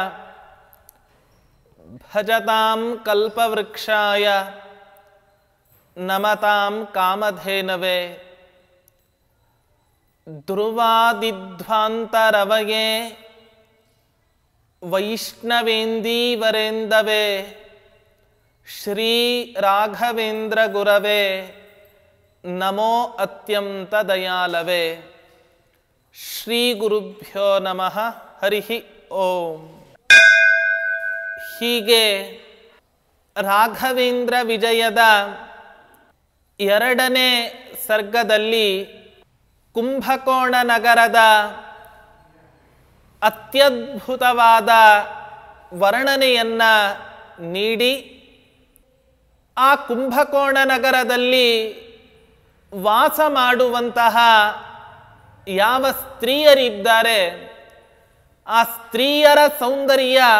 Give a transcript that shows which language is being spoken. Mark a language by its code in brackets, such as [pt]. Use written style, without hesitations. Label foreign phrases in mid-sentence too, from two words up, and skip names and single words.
[sa] भजतां कल्पवृक्षाय नमतां कामधेनवे ध्रुवादिध्वान्तरवये वैष्णवेन्दीवरेन्दवे श्री राघवेन्द्र गुरवे नमो अत्यंत दयालवे. ಶ್ರೀ ಗುರುಭ್ಯೋ ನಮಃ. ಹರಿ ಓಂ. [kn] ಹೀಗೆ ರಾಘವೇಂದ್ರ ವಿಜಯದ 2ನೇ ಸರ್ಗದಲ್ಲಿ ಕುಂಭಕೋಣ ನಗರದ ಅತ್ಯದ್ಭುತವಾದ ವರ್ಣನೆಯನ್ನು ನೀಡಿ ಆ ಕುಂಭಕೋಣ ನಗರದಲ್ಲಿ ವಾಸ ಮಾಡುವಂತಹ ಯಾವ ಸ್ತ್ರೀಯರಿದ್ದಾರೆ ಆ ಸ್ತ್ರೀಯರ ಸೌಂದರ್ಯ